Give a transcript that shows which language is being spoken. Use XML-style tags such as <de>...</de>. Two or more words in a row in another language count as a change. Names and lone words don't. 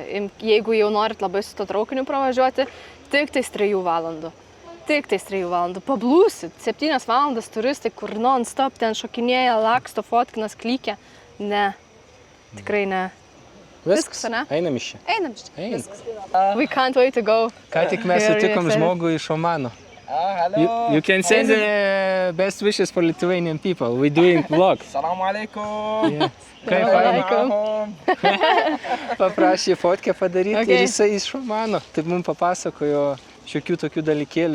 <lt>Jeigu jau norit labai su to traukiniu pravažiuoti, tik tais 3 valandų. Tik tais 3 valandų. Pablūsit. 7 valandas turistai, kur non-stop ten šokinėja, laksto, fotkinas, klykia. Ne. Tikrai ne. Viskas, ne? Einam iš čia. Einam iš čia. Viskas.</lt> <en>We can't wait to go.</en> <lt>Ką tik mes sutikom žmogų iš Omano.</lt> <en>You can send the best wishes for Lithuanian people. We're doing vlog.</en> <ar>السلام عليكم. Alaikum.</ar> <lt>Paprašė fotkę padaryti ir jisai iš Omano. Taip mums papasakojo šiokių tokių dalykėlių.</lt>